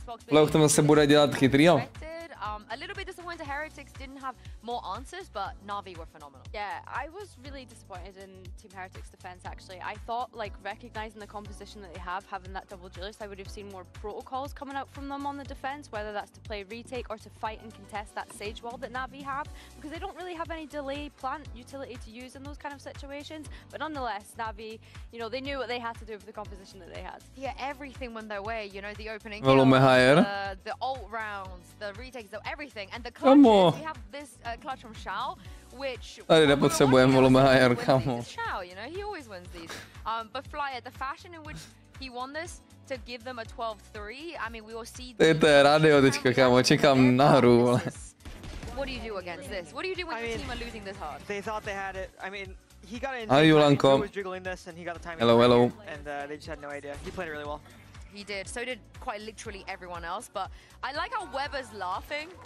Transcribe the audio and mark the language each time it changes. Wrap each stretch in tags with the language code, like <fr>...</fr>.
<cs>Leo k tomu zase bude dělat chytrý, jo?</cs> <en>A little bit disappointed Heretics didn't have more answers, but Navi were phenomenal. Yeah, I was really disappointed in Team Heretics' defense, actually. I thought, like, recognizing the composition that they have, having that double duelist, I would have seen more protocols coming out from them on the defense, whether that's to play retake or to fight and contest that Sage wall that Navi have, because they don't really have any delay plant utility to use in those kind of situations. But nonetheless, Navi, you know, they knew what they had to do with the composition that they had. Yeah, everything went their way, you know, the opening the ult rounds, the retakes, everything, and the clutches, we have this clutch from Shao, which</en> <cs>tady nepotřebujeme</cs> <en>volume higher,</en> <cs>kamo.</cs> <en>Shao, you know, he always wins these. But Flyer, the fashion in which he won this to give them a 12-3, I mean, we will see.</en> <cs>To je rádio teďka, kámo, čekám na hru, ale.</cs> <en>What do you do against this? What do you do when your team are losing this hard? They thought they had it. I mean, he got in. He was jiggling this, and he got the timing. Hello. And they just had no idea. He played it really well. He did. So did quite literally everyone else. But I like how Weber's laughing.</en>